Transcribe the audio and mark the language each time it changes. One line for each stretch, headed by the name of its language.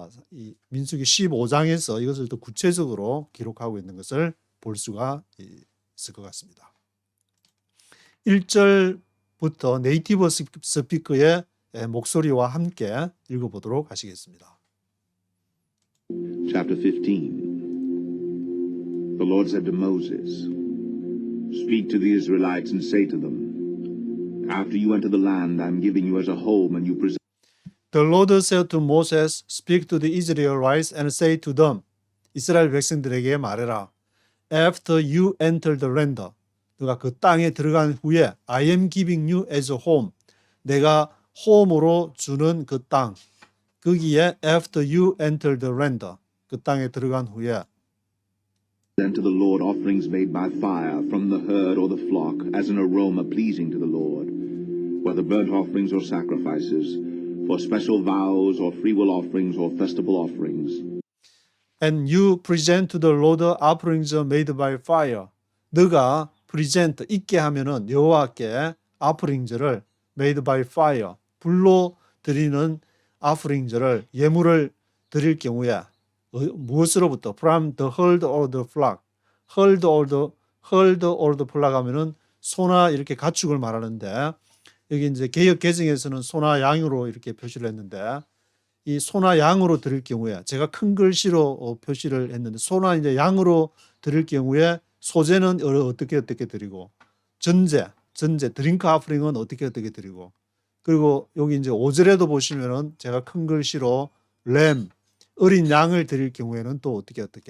Korean: 이 민수기 15장에서 이것을 또 구체적으로 기록하고 있는 것을 볼 수가 있을 것 같습니다. 1절부터 네이티브 스피커의 목소리와 함께 읽어보도록 하시겠습니다.
English: Chapter 15. The Lord said to Moses, Speak to the Israelites and say to them, After you enter the land I am giving you as a home and you present The Lord said to Moses, Speak to the Israelites and say to them,
Korean: 이스라엘 백성들에게 말해라.
English: After you enter the land,
Korean: 너가 그 땅에 들어간 후에
English: I am giving you as a home,
Korean: 내가 홈으로 주는 그 땅, 거기에
English: after you enter the land,
Korean: 그 땅에 들어간 후에
English: to the Lord offerings made by fire from the herd or the flock as an aroma pleasing to the Lord, whether burnt offerings or sacrifices, for special vows or freewill offerings or festival offerings. And you present to the Lord offerings made by fire.
Korean: 너가 present 있게 하면은 여호와께 offering를
English: made by fire,
Korean: 불로 드리는 offering를 예물을 드릴 경우에 무엇으로부터?
English: From the herd or the flock. herd or the flock
Korean: 하면은 소나 이렇게 가축을 말하는데, 여기 이제 개역 개정에서는 소나 양으로 이렇게 표시를 했는데, 이 소나 양으로 드릴 경우에 제가 큰 글씨로 표시를 했는데, 소나 이제 양으로 드릴 경우에 소제는 어떻게 드리고, 전제 드링크 아프링은 어떻게 드리고, 그리고 여기 이제 5절에도 보시면은 제가 큰 글씨로 램 어린 양을 드릴 경우에는 또 어떻게